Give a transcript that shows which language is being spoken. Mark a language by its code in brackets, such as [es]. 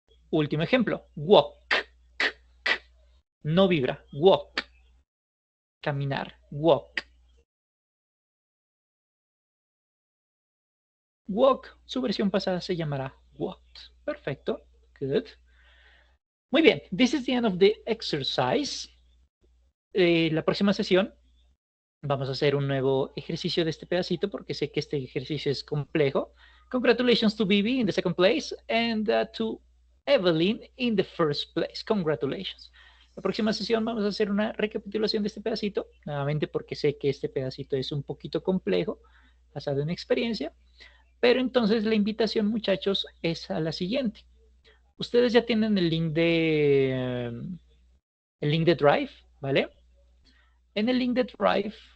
[es] Último ejemplo. Walk. No vibra. Walk. Caminar. Walk. [en] Walk. [es] Su versión pasada se llamará walked. Perfecto. [en] Good. [es] Muy bien. [en] This is the end of the exercise. [es] La próxima sesión vamos a hacer un nuevo ejercicio de este pedacito porque sé que este ejercicio es complejo. [en] Congratulations to Bibi in the second place and to Evelyn in the first place. Congratulations. [es] La próxima sesión vamos a hacer una recapitulación de este pedacito, nuevamente porque sé que este pedacito es un poquito complejo, basado en experiencia, pero entonces la invitación, muchachos, es a la siguiente. Ustedes ya tienen el link de Drive, ¿vale? En el link de Drive